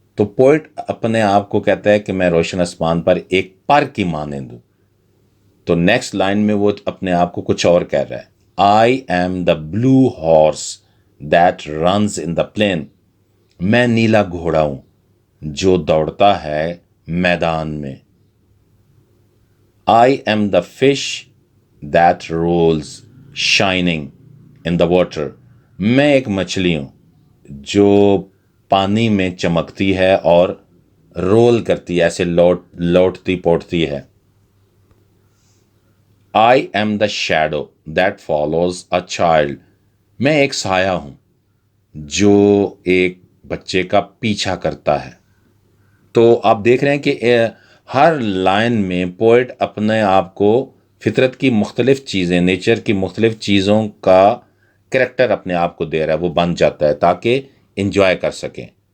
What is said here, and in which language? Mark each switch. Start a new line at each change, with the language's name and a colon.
Hindi: तो पोइट अपने आप को कहता है कि मैं रोशन आसमान पर एक पर की मानंद हूँ. तो नेक्स्ट लाइन में वो अपने आप को कुछ और कह रहा है.
English: I am the blue horse that runs in the plain.
Hindi: मैं नीला घोड़ा हूँ जो दौड़ता है मैदान में.
English: I am the fish that rolls shining in the water.
Hindi: मैं एक मछली हूँ जो पानी में चमकती है और रोल करती है, ऐसे लौटती पोटती है.
English: I am the shadow that follows a child.
Hindi: मैं एक साया हूँ जो एक बच्चे का पीछा करता है. तो आप देख रहे हैं कि हर लाइन में पोइट अपने आप को फितरत की मुख्तलिफ चीज़ें, नेचर की मुख्तलिफ चीज़ों का करेक्टर अपने आप को दे रहा है. वो बन जाता है ताकि इंजॉय कर सकें.